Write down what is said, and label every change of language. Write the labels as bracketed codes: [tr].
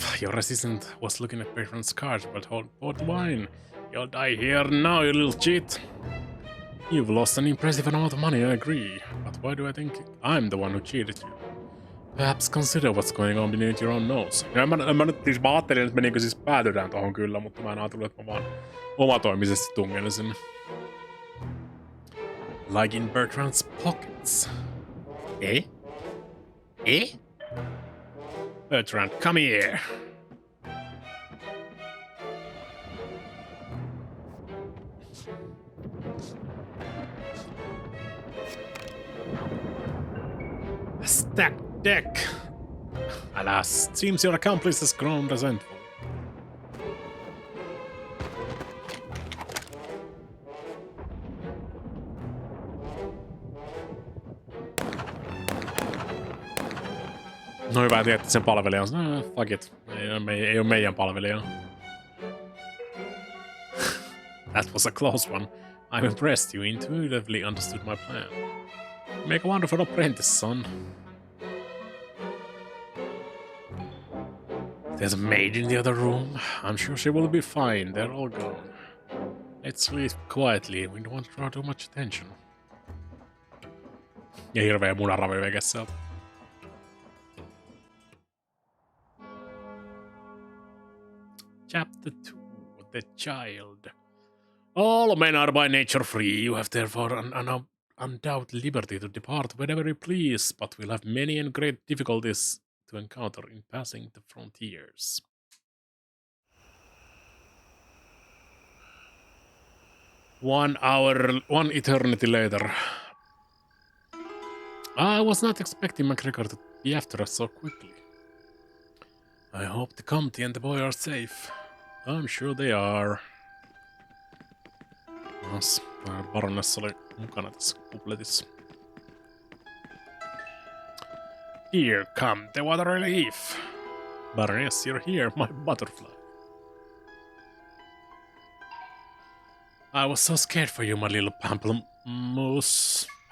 [en] Your assistant was looking at Bertrand's cards, but hold the wine. You'll die here now, you little cheat. You've lost an impressive amount of money, I agree. But why do I think I'm the one who cheated you? Perhaps consider what's going on beneath your own nose. [fi] Ja mä ajattelin, että me niinku siis päätytään tohon kyllä, mutta mä en ajatellut, että mä vaan omatoimisesti tungelen sinne. [en] Like in Bertrand's pockets. Eh? Eh? Bertrand, come here. A stacked deck. Alas, seems your accomplice has grown resentful. [fi] No hyvä, että sen palvelija on [en] fuck it. [fi] Ei ole meidän palvelija. [en] That was a close one. I'm impressed you intuitively understood my plan. You make a wonderful apprentice, son. There's a maid in the other room. I'm sure she will be fine. They're all gone. Let's leave quietly. We don't want to draw too much attention. [fi] Ja hirveä munaravi veke sieltä. [en] Chapter 2. The Child. All men are by nature free. You have therefore an undoubted liberty to depart whenever you please, but we'll have many and great difficulties to encounter in passing the frontiers. 1 hour, 1 eternity later. I was not expecting MacGregor to be after us so quickly. I hope the Comte and the boy are safe. I'm sure they are. [fi] Yes, Baroness oli mukana tässä kupletissa. [en] Here come the water relief. Baroness, you're here, my butterfly. I was so scared for you, my little pamplemousse.